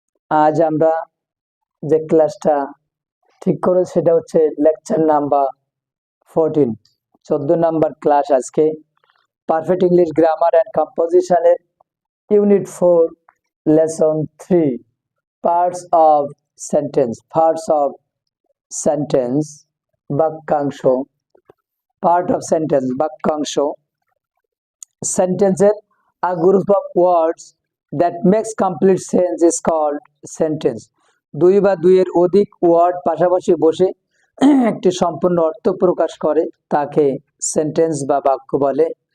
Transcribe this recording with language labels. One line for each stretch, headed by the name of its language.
Bangla: আজ আমরা যে ক্লাসটা ঠিক করে সেটা হচ্ছে লেকচার নাম্বার 14, 14 নাম্বার ক্লাস আজকে।
English: Perfect English grammar and কম্পোজিশনের unit 4 lesson 3 parts of sentence বাক্যাংশ। Part of sentence বাক্যাংশ। সেন্টেন্সের a group of words that makes complete sense is called sentence.
Bangla: দুই বা দুইয়ের অধিক ওয়ার্ড পাশাপাশি বসে একটি সম্পূর্ণ অর্থ প্রকাশ করে তাকে সেন্টেন্স বা বাক্য বলে।